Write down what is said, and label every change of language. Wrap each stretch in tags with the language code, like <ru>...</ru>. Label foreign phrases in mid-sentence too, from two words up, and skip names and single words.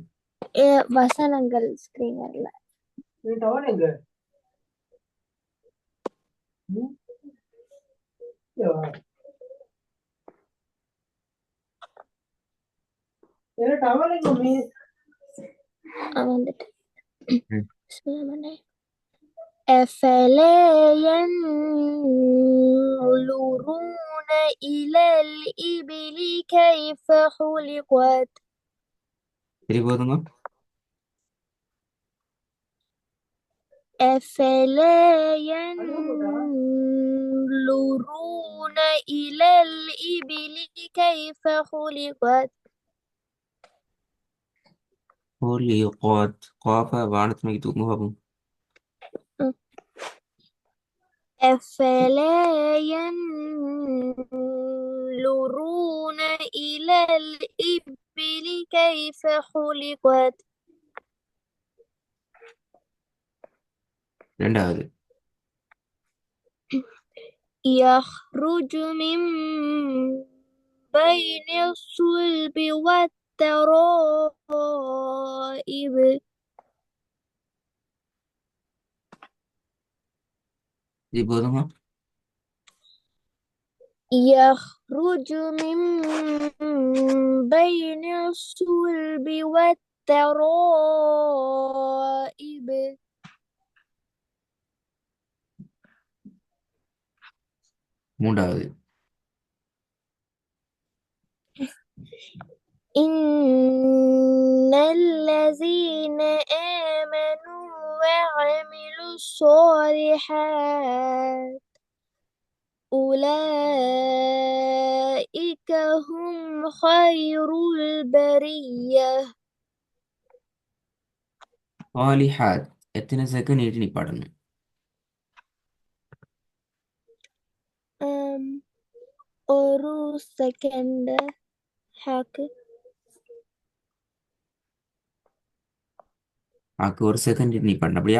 <ta>வசனங்கள் ஸ்க்ரீன் வரல. வந்துட்டு ம். சொல்லுங்க.</ta> <ar>أفلا ينظرون إلى الإبل كيف خلقت</ar> <ta>சரி போதுங்க.</ta> <ar>أفلا ينظرون إلى الإبل كيف خلقت</ar> <ta>ஹோலி காத் காஃபா வானத்தை நோக்கி தூக்குங்க பாப்போம்.</ta> <ar>أفلا ينظرون إلى الإبل كيف خلقت</ar> <ta>ரெண்டாவது.</ta> <ar>يخرج من بين الصلب والترائب</ar> <ta>சரி போதுங்க.</ta> <ar>يخرج من بين الصلب والترائب</ar> <ta>மூன்றாவது.</ta> <ar>إن الذين آمنوا وعملوا الصالحات أولئك هم خير البرية.</ar> <ta>சாலிஹாத் எத்தனை செகண்ட் நீட்டி நிப்பாடணும்? ஒரு செகண்ட் ஹாக்கு ஆக்கு ஒரு செகண்ட் நீட்டி நிப்பாடணும் அப்படியா?</ta>